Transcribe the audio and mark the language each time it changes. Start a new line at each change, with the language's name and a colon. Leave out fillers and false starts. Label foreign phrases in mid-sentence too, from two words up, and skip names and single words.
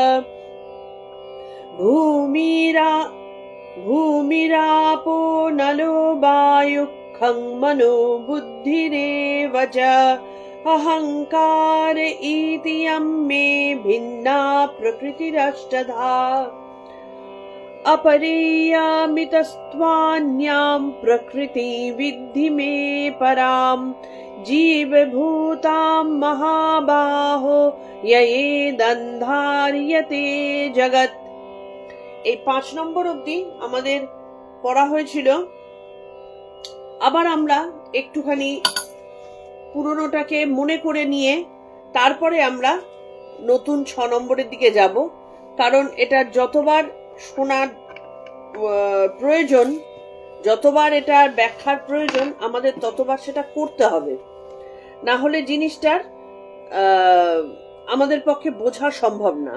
Sanskrit: भूमिरापो नलो वायुः खं मनो बुद्धिरेव च अहंकार इति यं मे भिन्ना प्रकृतिरष्टधा। अपरेयमितस्त्वान्यां प्रकृति विद्धि मे परां जीवभूतां महाबाहो ययेदन्धार्यते जगत्।
Bangla: এই 5 নম্বর অবধি আমাদের পড়া হয়েছিল। আবার আমরা একটুখানি পুরনোটাকে মনে করে নিয়ে তারপরে আমরা নতুন 6 নম্বরের দিকে যাব, কারণ এটা যতবার শোনার প্রয়োজন, যতবার এটার ব্যাখ্যার প্রয়োজন, আমাদের ততবার সেটা করতে হবে, না হলে জিনিসটার আমাদের পক্ষে বোঝা সম্ভব না।